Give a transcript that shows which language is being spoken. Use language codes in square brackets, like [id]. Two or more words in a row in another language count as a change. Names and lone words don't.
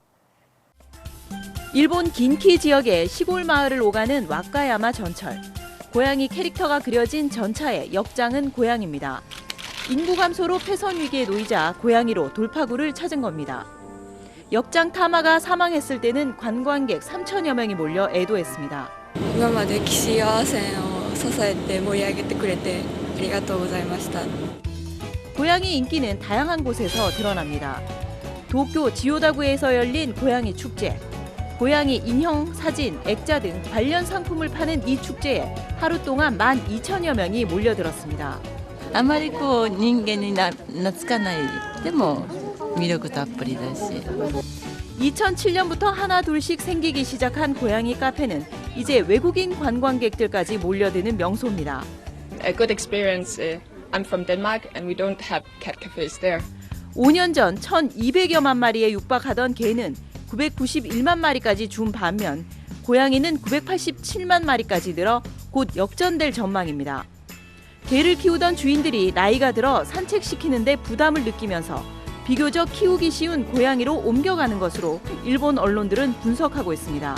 [ko] 일본 긴키 지역의 시골 마을을 오가는 와카야마 전철. 고양이 캐릭터가 그려진 전차의 역장은 고양이입니다. 인구 감소로 폐선 위기에 놓이자 고양이로 돌파구를 찾은 겁니다. 역장 타마가 사망했을 때는 관광객 3천여 명이 몰려 애도했습니다. [ja] 今まで岸和線を支えて盛り上げてくれてありがとうございました。 [ko] 고양이 인기는 다양한 곳에서 드러납니다. 도쿄 지오다구에서 열린 고양이 축제. 고양이 인형, 사진, 액자 등 관련 상품을 파는 이 축제에 하루 동안 12,000여 명이 몰려들었습니다. [ja] あまり人間に懐かないでも魅力たっぷりだし [ko] 2007년부터 하나 둘씩 생기기 시작한 고양이 카페는 이제 외국인 관광객들까지 몰려드는 명소입니다. [en] A good experience. I'm from Denmark and we don't have cat cafes there. [ko] 5년 전 1,200여만 마리에 육박하던 개는 991만 마리까지 준 반면 고양이는 987만 마리까지 늘어 곧 역전될 전망입니다. 개를 키우던 주인들이 나이가 들어 산책시키는데 부담을 느끼면서 비교적 키우기 쉬운 고양이로 옮겨가는 것으로 일본 언론들은 분석하고 있습니다.